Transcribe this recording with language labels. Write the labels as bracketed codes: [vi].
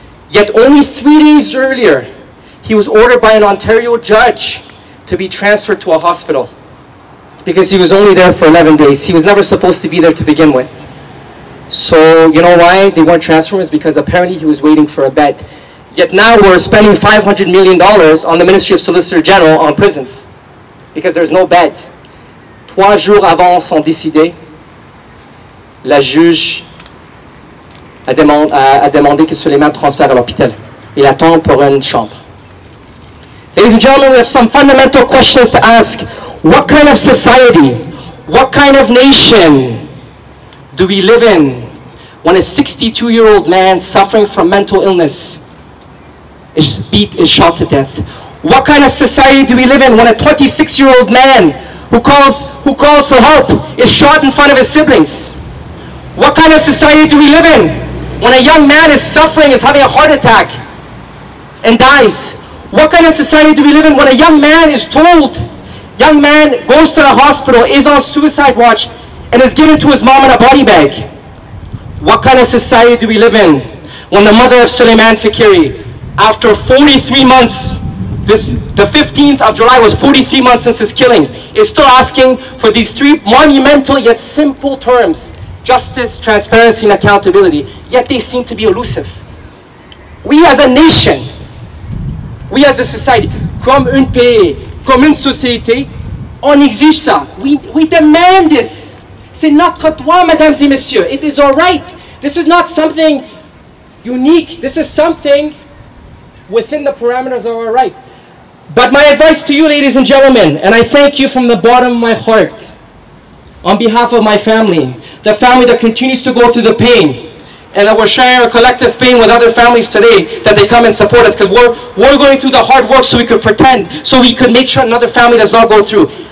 [en] Yet only 3 days earlier, he was ordered by an Ontario judge to be transferred to a hospital because he was only there for 11 days. He was never supposed to be there to begin with. So, you know why they weren't transferred? It's because apparently he was waiting for a bed. Yet now we're spending $500 million on the Ministry of Solicitor General on prisons because there's no bed. [fr] 3 jours avant son décédé, la juge a demandé que Suleiman transfère à l'hôpital. Il attend pour une chambre. [en] Ladies and gentlemen, we have some fundamental questions to ask. What kind of society, what kind of nation do we live in when a 62-year-old man suffering from mental illness is shot to death? What kind of society do we live in when a 26-year-old man who calls for help is shot in front of his siblings? What kind of society do we live in when a young man is suffering, is having a heart attack and dies? What kind of society do we live in when a young man is told, young man goes to the hospital, is on suicide watch, and is given to his mom in a body bag? What kind of society do we live in when the mother of Suleiman Fikiri, after 43 months, the 15th of July was 43 months since his killing, is still asking for these three monumental yet simple terms: justice, transparency, and accountability, yet they seem to be elusive. [fr] We as a nation, we as a society, comme un pays, comme une société, on exige ça. We demand this. C'est notre droit, mesdames et messieurs. [en] It is our right. This is not something unique. This is something within the parameters of our right. But my advice to you, ladies and gentlemen, and I thank you from the bottom of my heart, on behalf of my family, the family that continues to go through the pain, and that we're sharing our collective pain with other families today, that they come and support us, because we're going through the hard work so we could pretend, so we could make sure another family does not go through.